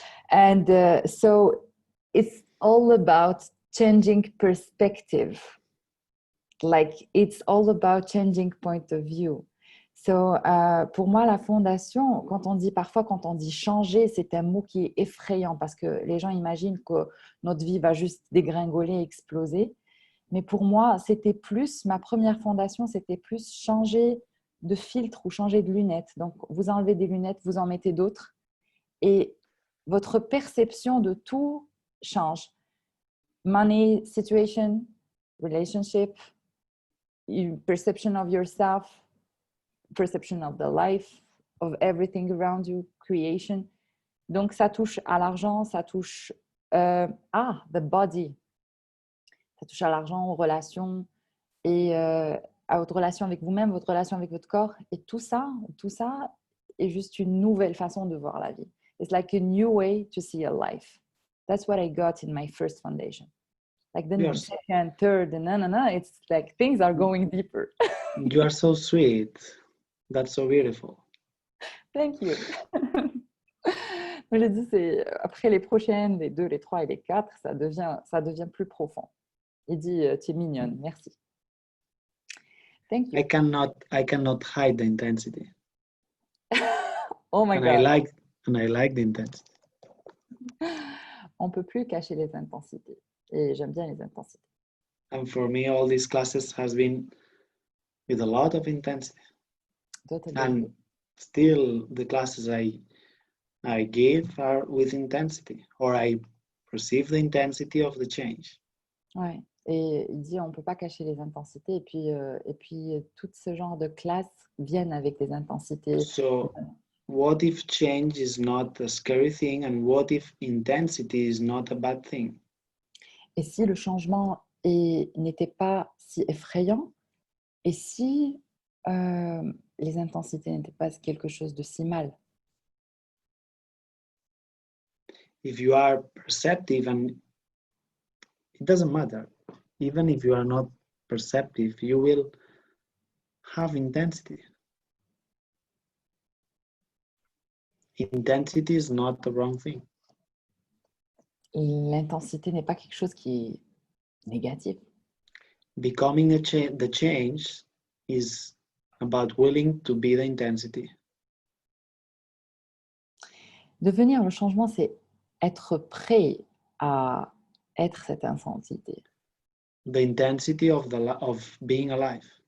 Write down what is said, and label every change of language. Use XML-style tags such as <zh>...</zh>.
<en>And so it's all about changing perspective. Like it's all about changing point of view.</en> <fr>So, pour moi, la fondation, quand on dit changer, c'est un mot qui est effrayant parce que les gens imaginent que notre vie va juste dégringoler, exploser. Mais pour moi, ma première fondation, c'était plus changer de filtre ou changer de lunettes. Donc, vous enlevez des lunettes, vous en mettez d'autres et votre perception de tout change.</fr> <en>Money, situation, relationship, perception of yourself, perception of the life, of everything around you, creation.</en> <fr>Donc, ça touche à l'argent, ça touche</fr> <en>the body.</en> <fr>Ça touche à l'argent, aux relations et à votre relation avec vous-même, votre relation avec votre corps. Et tout ça est juste une nouvelle façon de voir la vie.</fr> <en>It's like a new way to see a life. That's what I got in my first foundation. Like the second, third, and it's like things are going deeper. You are so sweet. That's so beautiful. Thank you.</en> <fr>Je dis, c'est après les prochaines, les 2, les 3 et les 4, ça devient plus profond. Il dit, tu es mignonne, merci.</fr> <en>Thank you. I cannot hide the intensity. Oh my and God. I like the intensity.</en> <fr>On peut plus cacher les intensités. Et j'aime bien les intensités.</fr> <en>And for me, all these classes has been with a lot of intensity. Totally. And still the classes I give are with intensity, or I perceive the intensity of the change.</en> <fr>Ouais. Et il dit on peut pas cacher les intensités et puis tout ce genre de classes viennent avec des intensités.</fr> <en>So what if change is not a scary thing, and what if intensity is not a bad thing?</en> <fr>Et si le changement n'était pas si effrayant, et si les intensités n'étaient pas quelque chose de si mal?</fr> <en>If you are perceptive, and it doesn't matter, even if you are not perceptive, you will have intensity. intensity is not the wrong thing.</en> <fr>L'intensité n'est pas quelque chose qui est négatif.</fr> <en>Becoming the change is about willing to be the intensity.</en> <fr>Devenir le changement, c'est être prêt à être cette intensité.</fr> <en>The intensity of being alive.</en>